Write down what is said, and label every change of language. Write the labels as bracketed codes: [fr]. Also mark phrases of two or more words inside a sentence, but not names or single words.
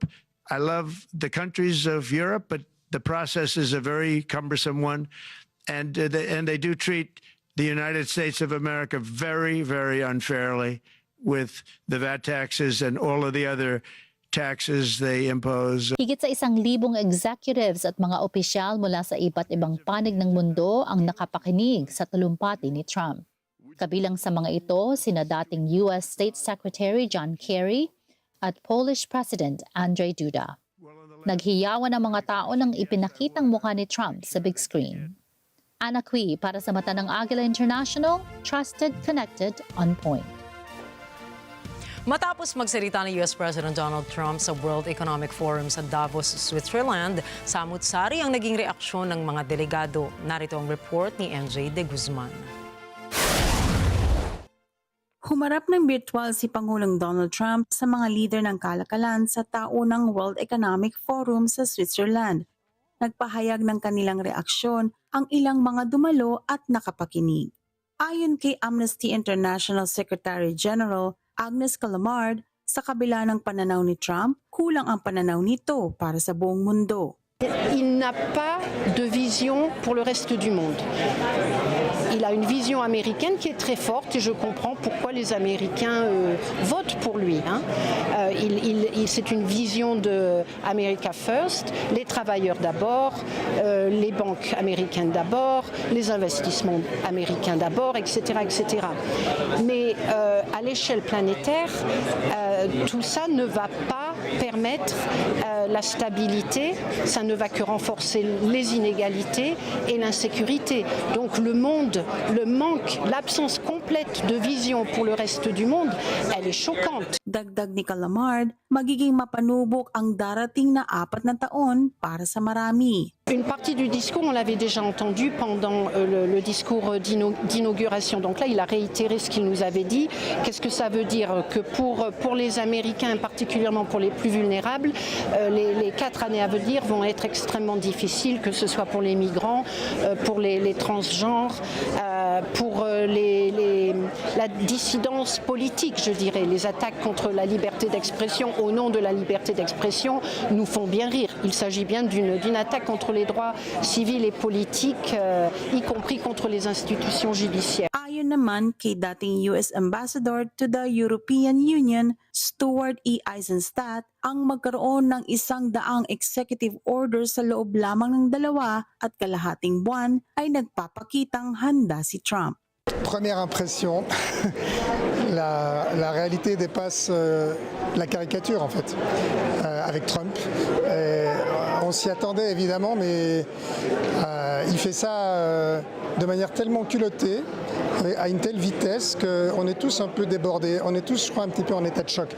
[en] I love the countries of Europe, but the process is a very cumbersome one, and they do treat the United States of America very, very unfairly with the VAT taxes and all of the other taxes they impose. [tl] Higit sa 1,000 executives at mga opisyal mula sa iba't ibang panig ng mundo ang nakapakinig sa talumpati ni Trump. Kabilang sa mga ito, sina dating US State Secretary John Kerry at Polish President Andrzej Duda. Naghiyawan ang mga tao nang ipinakitang mukha ni Trump sa big screen. Ana Cui para sa mata ng Agila International, [en] trusted, connected, on point. [tl] Matapos magsalita ni US President Donald Trump sa World Economic Forum sa Davos, Switzerland, samut-sari ang naging reaksyon ng mga delegado. Narito ang report ni NJ de Guzman. Humarap ng virtual si Pangulong Donald Trump sa mga leader ng kalakalan sa taunang World Economic Forum sa Switzerland. Nagpahayag ng kanilang reaksyon ang ilang mga dumalo at nakapakinig. Ayon kay Amnesty International Secretary General Agnes Callamard, sa kabila ng pananaw ni Trump, kulang ang pananaw nito para sa buong mundo. [fr] Il n'a pas de vision pour le reste du monde. Il a une vision américaine qui est très forte et je comprends pourquoi les Américains votent pour lui. C'est une vision de [en] America First, [fr] les travailleurs d'abord, les banques américaines d'abord, les investissements américains d'abord, etc., etc. Mais à l'échelle planétaire, tout ça ne va pas permettre la stabilité, ça ne va que renforcer les inégalités et l'insécurité. Donc le monde, le manque, l'absence complète de vision pour le reste du monde, elle est choquante. [tl] Dagdag ni Callamard, magiging mapanubok ang darating na 4 na taon para sa marami. [fr] Une partie du discours, on l'avait déjà entendu pendant le discours d'inauguration. Donc là, il a réitéré ce qu'il nous avait dit. Qu'est-ce que ça veut dire? Que pour les Américains, particulièrement pour les plus vulnérables, les 4 années à venir vont être extrêmement difficiles, que ce soit pour les migrants, pour les transgenres, pour la dissidence politique, je dirais. Les attaques contre la liberté d'expression au nom de la liberté d'expression nous font bien rire. Il s'agit bien d'une attaque contre les droits civils et politiques, y compris contre les institutions judiciaires. [tl] Ayon naman kay dating US Ambassador to the European Union, Stuart E. Eisenstadt, ang magkaroon ng 100 executive orders sa loob lamang ng 2.5 buwan ay nagpapakitang handa si Trump. [fr] Première impression, la réalité dépasse la caricature en fait, avec Trump. On s'y attendait évidemment, mais il fait ça de manière tellement culottée, à une telle vitesse qu'on est tous un peu débordés, on est tous, je crois, un petit peu en état de choc.